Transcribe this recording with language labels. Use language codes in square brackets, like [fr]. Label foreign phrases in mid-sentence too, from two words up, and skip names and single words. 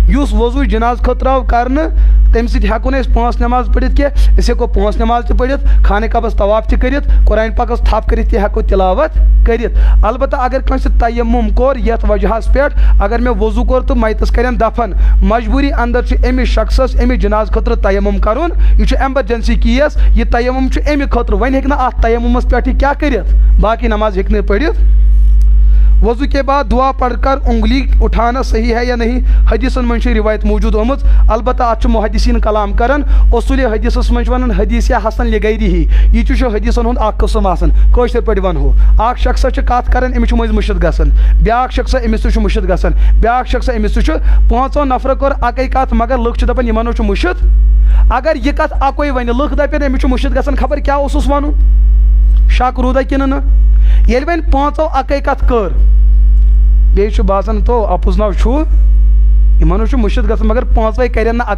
[ks] یُس وضو جناز خٲطرٕ آو کرنہٕ تمہ سۭتۍ ہٮ۪کو نہٕ أسۍ 5 نٮ۪ماز پٔرِتھ کینٛہہ أسۍ ہٮ۪کو 5 نٮ۪ماز تہِ پٔرِتھ خانہ کعبس طواف تہِ کٔرِتھ قرآن پاکس تھپ کٔرِتھ تہِ ہٮ۪کو تلاوت کٔرِتھ البتہ اگر کٲنٛسہِ تیمُم کوٚر یتھ وجہس پٮ۪ٹھ اگر مےٚ وضوٗ کوٚر تہٕ میتس کرن دفن مجبوٗری اندر چھُ أمِس شخصس أمِس جناز خٲطرٕ تیمُم کرُن یہِ چھُ ایمرجنسی کیس یہِ تیمُم چھُ امہِ خٲطرٕ وۄنۍ ہیٚکہِ نہٕ اتھ تیمُمس پٮ۪ٹھ یہِ کیٛاہ کٔرِتھ باقی نماز ہیٚکہِ نہٕ پٔرِتھ [ur] وضو کے بعد دعا پڑھ کر انگلی اٹھانا صحیح ہے یا نہیں [ks] حدیثن من روایت موجود آمت البتہ ات محدثین کلام کران اصول حدیثس من ونان حدیث حسن لغیری ہی یہ حدیثن ہند اخ قسم آسان کٲشر پٲٹھۍ ونہو اکھ شخص کتھ کران امس مٔنٛزۍ مُشِد گژھان بیاکھ شخص امس تہِ مُشِد گژھان بیاکھ شخص امس تہِ پانٛژو نفرو کٔر اکے کتھ مگر لُکھ چھِ دپان یِمن چھُ مُشِد اگر یہِ کتھ اکوے ونہِ لُکھ دپن امس چھُ مُشِد گژھان خبر کیٛاہ اوسُس ونُن شک روٗدا کِنہٕ نہٕ ییٚلہِ وۄنۍ پانٛژو اکے کتھ کٔر بیٚیہِ چھُ باسان تو اپُز ناو چھُ یِمن چھُ مُشِد گژھان مگر پانٛژوے کرن نہٕ